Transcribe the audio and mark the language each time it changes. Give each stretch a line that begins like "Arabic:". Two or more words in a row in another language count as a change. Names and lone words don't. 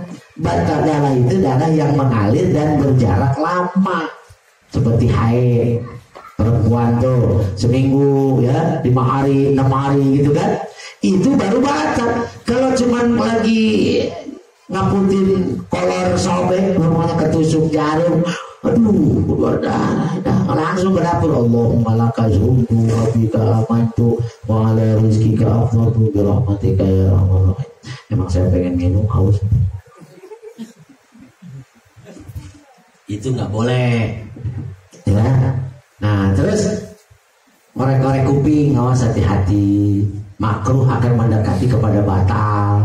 Indonesian: Batal darah itu darah yang mengalir dan berjarak lama, seperti haid perempuan tuh seminggu ya 5 hari 6 hari gitu kan, itu baru batal. Kalau cuman lagi ngaputin kolor sobek, namanya ketusuk jarum, aduh keluar darah, langsung ke dapur.
Arabic: اللهم لك صمت وبك آمنت وعلى رزقك أفطرت برحمتك يا رحمن رحيم.
Indonesian: Emang saya pengen minum, haus. Itu nggak boleh ya. Nah terus korek-korek kuping, awas hati-hati, makruh akan mendekati kepada batal.